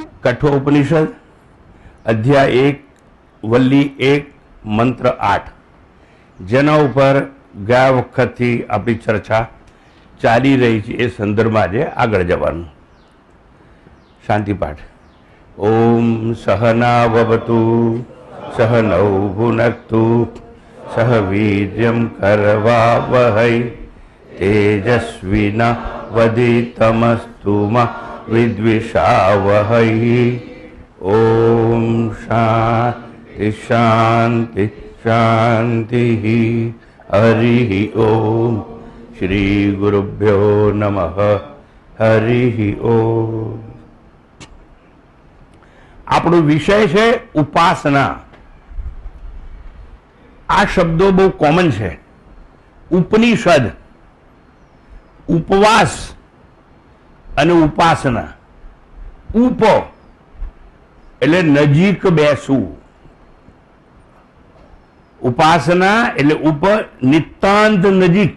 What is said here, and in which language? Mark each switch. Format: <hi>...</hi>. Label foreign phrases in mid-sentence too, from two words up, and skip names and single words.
<sa>कठोपनिषद अध्याय 1 वल्ली 1 मंत्र 8</sa> <gu>જેના ઉપર ગયા વખતથી આપણી ચર્ચા ચાલી રહી છે એ સંદર્ભમાં આજે આગળ જવાનું.</gu> <sa>શાંતિપાઠ. ઓમ સહનાવવતુ સહનૌ ભુનક્તુ સહ વીર્યં કરવાવહૈ તેજસ્વિના વધિતમસ્તુ મા विद्विषावहै. ओम शांति शांति शांति. हरि ओम. श्री गुरुभ्यो नमः. हरि ओम.</sa> <gu>આપણો વિષય છે ઉપાસના. આ શબ્દો બહુ કોમન છે. ઉપનિષદ, ઉપવાસ અને ઉપાસના. ઉપ એટલે નજીક બેસવું, ઉપાસના એટલે ઉપ નિતાંત નજીક.</gu>